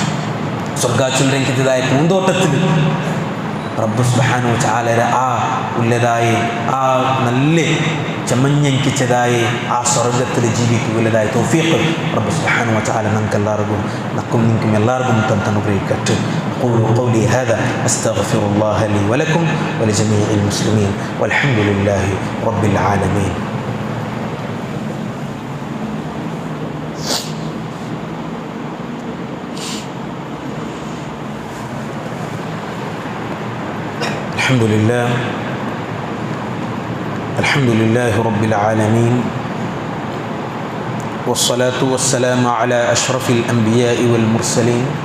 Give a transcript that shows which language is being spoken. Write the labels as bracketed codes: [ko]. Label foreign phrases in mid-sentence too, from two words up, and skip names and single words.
[ml] സ്വർഗ്ഗാച്ചുള്ളതായ പൂന്തോട്ടത്തിൽ [ar] رب سبحانه وتعالى [ml] ആ ഉള്ളതായ ആ നല്ല ചമഞ്ഞിച്ചതായ ആ സ്വർഗത്തിൽ ജീവിക്കുകയുള്ളതായ തൗഫീഖ് [ar] رب سبحانه وتعالى [ml] നമുക്കെല്ലാവർക്കും നിങ്ങൾക്കും എല്ലാവർക്കും തന്നനുഗ്രഹിക്കട്ടെ. [ar] أقول قولي هذا أستغفر الله لي ولكم ولجميع المسلمين والحمد لله رب العالمين. الحمد لله رب العالمين والصلاة والسلام على أشرف الأنبياء والمرسلين